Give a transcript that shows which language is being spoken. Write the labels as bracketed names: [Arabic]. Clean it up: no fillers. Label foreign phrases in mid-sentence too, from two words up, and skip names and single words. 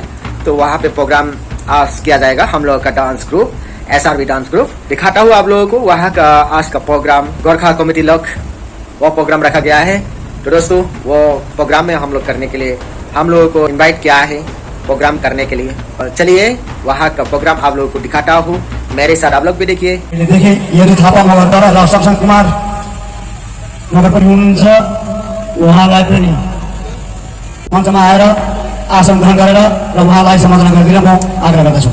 [Hindi] तो वहाँ पे प्रोग्राम आज किया जाएगा। हम लोगों का डांस ग्रुप एसआरबी डांस ग्रुप दिखाता हूँ आप लोगों को वहाँ का आज का प्रोग्राम। गोरखा कमेटी लोग वो प्रोग्राम रखा गया है। तो दोस्तों वो प्रोग्राम में हम लोग करने के लिए हम लोगों को इनवाइट किया है प्रोग्राम करने के लिए। और चलिए वहाँ का प्रोग्राम आप लोगों को दिखाता हूँ, मेरे साथ आप लोग भी देखिए। देखिए ये [Nepali] थापा नगरद्वारा राष्ट्रभूषण कुमार नगर परिवहन उहाँलाई पनि मञ्चमा आएर आसन ग्रहण गरेर र उहाँलाई सम्बोधन गरिदिन म आग्रह गर्दछु।